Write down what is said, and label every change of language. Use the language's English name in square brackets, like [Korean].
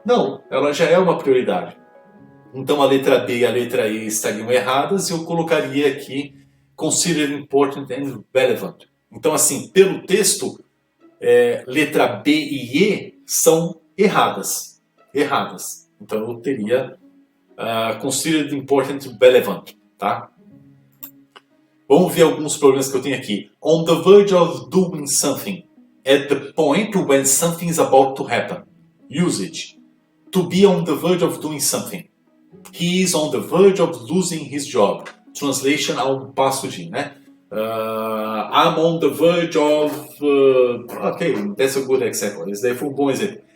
[Portuguese] Não, ela já é uma prioridade. Então a letra B e a letra E estariam erradas e eu colocaria aqui [English] consider important and relevant. [Portuguese] Então assim, pelo texto, letra B e E são erradas. Então eu teria [English] considered important and relevant, [Portuguese] tá? Vamos ver alguns problemas que eu tenho aqui. [English] On the verge of doing something. At the point when something is about to happen. Usage. To be on the verge of doing something. He is on the verge of losing his job. Translation, [Portuguese] a um passo de, né? [English] I'm on the verge of... ok, that's a good example. [Portuguese] Esse daí foi um bom exemplo.